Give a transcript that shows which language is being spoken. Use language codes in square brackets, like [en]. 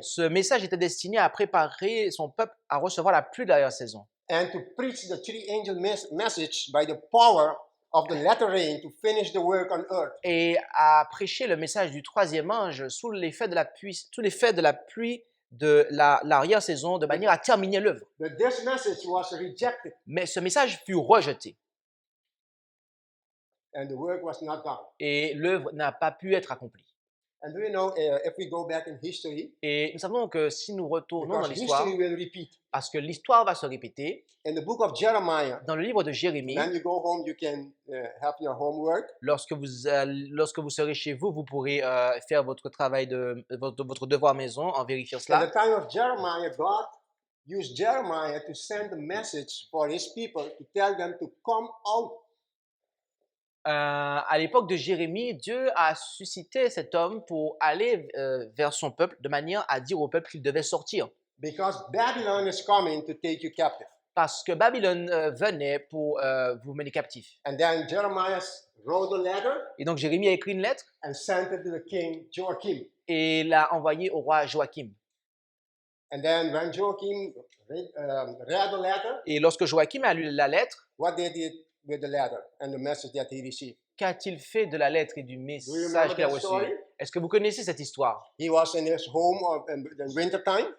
[fr] Ce message était destiné à préparer son peuple à recevoir la pluie de la saison [en] and to preach the three angel message by the power of the latter rain to finish the work on earth. [fr] et à prêcher le message du troisième ange sous l'effet de la pluie de l'arrière-saison de manière à terminer l'œuvre. [en] But this message was rejected [fr] Mais ce message fut rejeté [en] and the work was not done. [fr] et l'œuvre n'a pas pu être accomplie. [en] And do you know, if we go back in history, [fr] Et nous savons que si nous retournons dans [en] because [fr] l'histoire, [en] history will repeat. [fr] parce que l'histoire va se répéter, [en] In the book of Jeremiah, [fr] dans le livre de Jérémie, [en] when you go home, you can have your homework. [fr] lorsque vous serez chez vous, vous pourrez faire votre travail votre devoir maison, en vérifiant [en] At [fr] cela. [en] the time of Jeremiah, God used Jeremiah to send a message for his people to tell them to come out. [fr] À l'époque de Jérémie, Dieu a suscité cet homme pour aller vers son peuple de manière à dire au peuple qu'il devait sortir. [en] Because Babylon is coming to take you captive. [fr] Parce que Babylone venait pour vous mener captif. [en] And then Jeremiah wrote a letter [fr] Et donc Jérémie a écrit une lettre [en] and sent it to the king Joachim. [fr] et l'a envoyée au roi Joachim. [en] And then when Joachim read the letter, [fr] Et lorsque Joachim a lu la lettre, [en] what did he do with the letter and the message that he received? [fr] qu'a-t-il fait de la lettre et du [en] Do you [fr] message [en] remember [fr] qu'il a [en] that [fr] reçu? [en] story? [fr] Est-ce que vous connaissez cette histoire? [en] He was in his home in winter time,